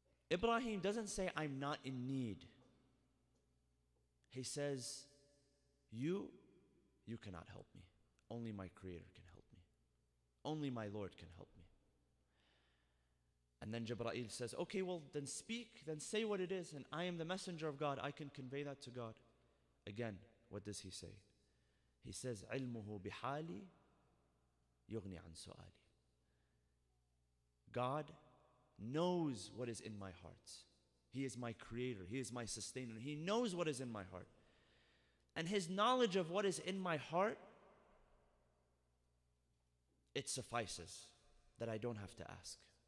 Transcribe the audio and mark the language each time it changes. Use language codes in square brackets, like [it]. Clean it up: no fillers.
[en] Ibrahim doesn't say, I'm not in need. He says, you cannot help me. Only my Creator can help me. Only my Lord can help me. And then Jibreel says, okay, well, then speak, then say what it is, and I am the messenger of God. I can convey that to God. Again, what does he say? He says, [ar] عِلْمُهُ بِحَالِي يُغْنِي عَنْ سُؤَالِي. [en] God knows what is in my heart. He is my creator. He is my sustainer. He knows what is in my heart. And His knowledge of what is in my heart, it suffices that I don't have to ask.